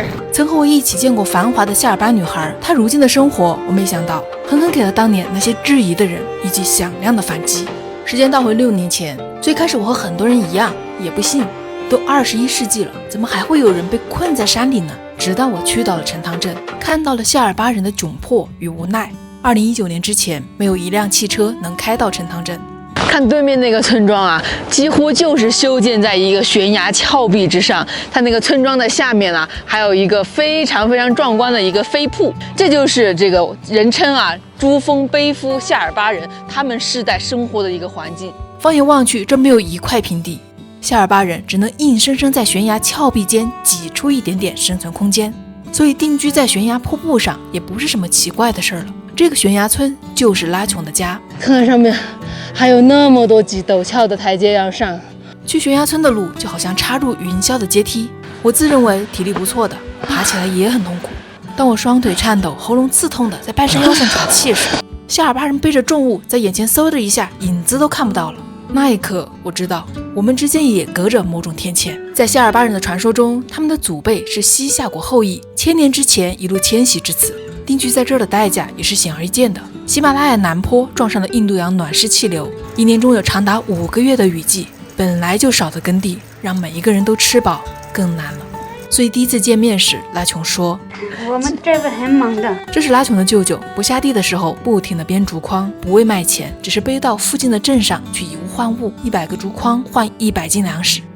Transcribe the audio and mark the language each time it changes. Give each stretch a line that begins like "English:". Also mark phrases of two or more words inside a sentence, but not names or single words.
Chinese: 曾和我一起見過繁華的夏爾巴女孩，她如今的生活，我沒想到狠狠給了當年那些質疑的人以及響亮的反擊。時間倒回6年前，最開始我和很多人一樣，也不信，都21世紀了，怎麼還會有人被困在山裡呢？直到我去到了陳塘鎮，看到了夏爾巴人的窘迫與無奈。2019年之前，沒有一輛汽車能開到陳塘鎮。看對面那個村莊啊，幾乎就是修建在一個懸崖峭壁之上。它那個村莊的下面啊，還有一個非常非常壯觀的一個飛瀑。這就是這個人稱啊珠峰背夫夏爾巴人他們世代生活的一個環境。放眼望去，這沒有一塊平地。夏爾巴人只能硬生生在懸崖峭壁間擠出一點點生存空間，所以定居在懸崖瀑布上也不是什麼奇怪的事了。這個懸崖村就是拉瓊的家。看看上面還有那麼多幾陡峭的台階要上，去懸崖村的路就好像插入雲霄的階梯。我自認為體力不錯的，爬起來也很痛苦。當我雙腿顫抖、喉嚨刺痛的在半山腰上打氣時，夏爾巴人背着重物在眼前嗖的一下，影子都看不到了。那一刻，我知道我們之間也隔着某種天塹。在夏爾巴人的傳說中，他們的祖輩是西夏國後裔，1000年之前一路遷徙至此，定居在這兒的代價也是顯而易見的。喜馬拉雅南坡撞上了印度洋暖濕氣流，1年中有長達5個月的雨季，本來就少的耕地，讓每一個人都吃飽更難了。所以第一次見面時，拉瓊說：“ 我們這邊很忙的。” 這是拉瓊的舅舅，不下地的時候不停地編竹筐，不為賣錢，只是背到附近的鎮上去以物換物，100個竹筐換100斤糧食。